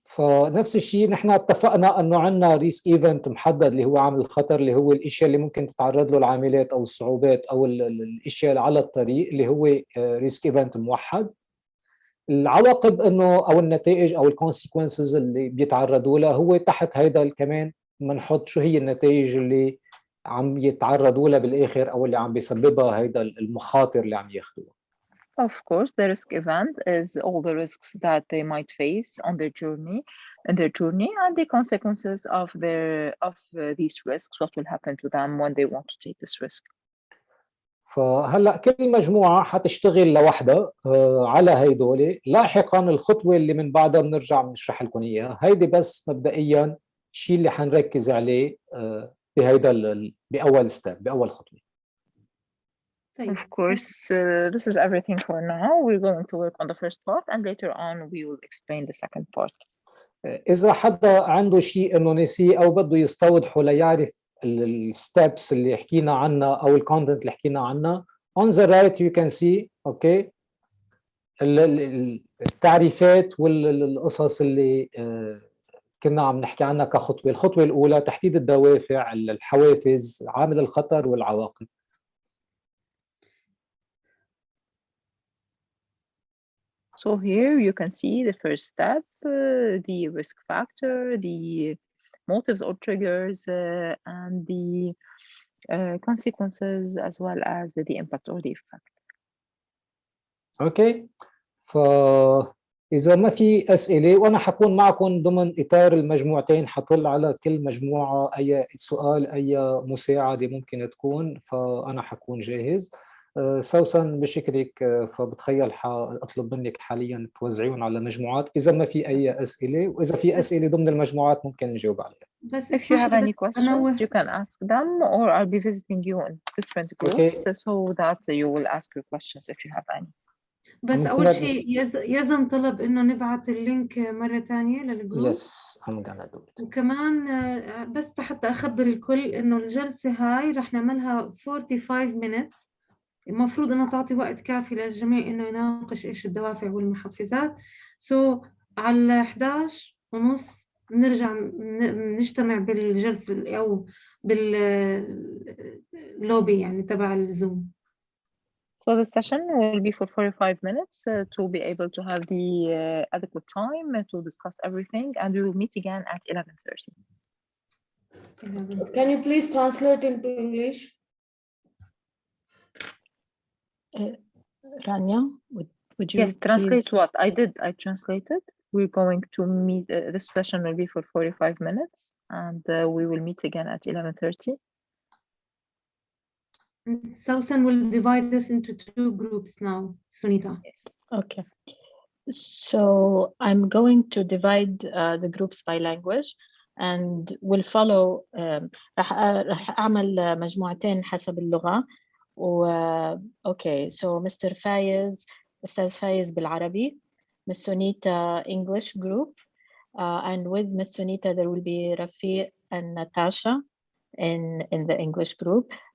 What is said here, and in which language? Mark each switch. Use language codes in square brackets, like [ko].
[ar] فنفس الشيء نحن اتفقنا انه عندنا ريسك ايفنت محدد اللي هو عامل الخطر، اللي هو الاشياء اللي ممكن تتعرض له العاملات او الصعوبات او الاشياء اللي على الطريق، اللي هو ريسك ايفنت موحد. العواقب انه او النتائج او الكونسيكونسز اللي بيتعرضوا لها هو تحت هيدا كمان بنحط شو هي النتائج اللي عم يتعرضوا لها بالاخر او اللي عم بيسببها هيدا المخاطر اللي عم ياخذوها. [en] Of course, the risk event is all the risks that they might face on their journey, and the consequences of these risks, what will happen to them when they want to take this risk. [ar] فهلا كل مجموعه حتشتغل لوحدها على هيدول، لاحقا الخطوه اللي من بعدها بنرجع بنشرح لكم اياها. هيدي بس مبدئيا الشيء اللي حنركز عليه بهيدا باول ستيب، باول خطوه. طيب [en] Of course, this is everything for now. We're going to work on the first part, and later on we will explain the second part. [ar] إذا حدا عنده شيء إنه نسيه أو بده يستوضحه ليعرف الستبس اللي حكينا عنها أو الكونتنت اللي حكينا عنها، [en] on the right you can see [ar] أوكي التعريفات والقصص اللي كنا عم نحكي عنها كخطوة. الخطوة الأولى تحديد الدوافع، الحوافز، عامل الخطر والعواقب. [en] So here you can see the first step, the risk factor, the motives or triggers, and the consequences, as well as the impact or the effect. [ar] اوكي، فاذا ما في اسئله وانا حكون معكم ضمن اطار المجموعتين، حطل على كل مجموعه اي سؤال اي مساعده ممكن تكون، فانا حكون جاهز. سوسن بشكرك، فبتخيل اطلب منك حاليا توزعيهم على مجموعات اذا ما في اي اسئله، واذا في اسئله ضمن المجموعات ممكن نجاوب عليها. بس [en] If you have any questions, [ar] أنوه. [en] you can ask them, or I'll be visiting you in different groups so that you will ask your questions if you have any. [ar] بس أول شيء يزن طلب إنه نبعث اللينك مرة تانية للجروب. [en] Yes, I'm gonna do it. [ar] وكمان بس حتى أخبر الكل إنه الجلسة هاي رح نعملها [en] 45 minutes. [ar] المفروض إنه تعطي وقت كافي للجميع إنه يناقش إيش الدوافع والمحفزات. على 11:30 نرجع نجتمع بالجلسة أو باللوبي يعني تبع الزوم. [en] So the session will be for 45 minutes to be able to have the adequate time to discuss everything, and we will meet again at 11:30. Can you please translate into English? Rania, would you Yes, translate please... what? I translated. We're going to meet, this session will be for 45 minutes, and we will meet again at 11:30. Sausan will divide us into 2 groups now, Sunita. Yes. Okay. So I'm going to divide the groups by language, and we'll follow. [ar] رح أعمل مجموعتين حسب اللغة. [en] Okay, so Mr. Faiz, [ar] أستاذ فايز بالعربي, [en] Miss Sunita English group, and with Miss Sunita there will be Rafiq and Natasha in the English group.